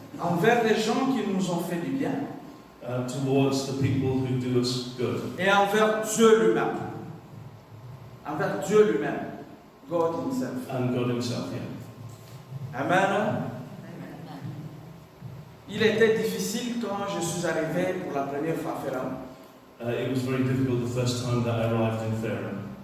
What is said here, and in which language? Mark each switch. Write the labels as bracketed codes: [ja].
[fr] envers les gens qui nous ont fait du bien [en] towards the people who do us good. [fr] et envers Dieu lui-même. Envers Dieu lui-même. [en] God himself. And God himself, yeah. Amen. [fr] Il était difficile quand je suis arrivé pour la première fois à Ferrand. [en] It was very difficult the first time that I arrived in Ferrum.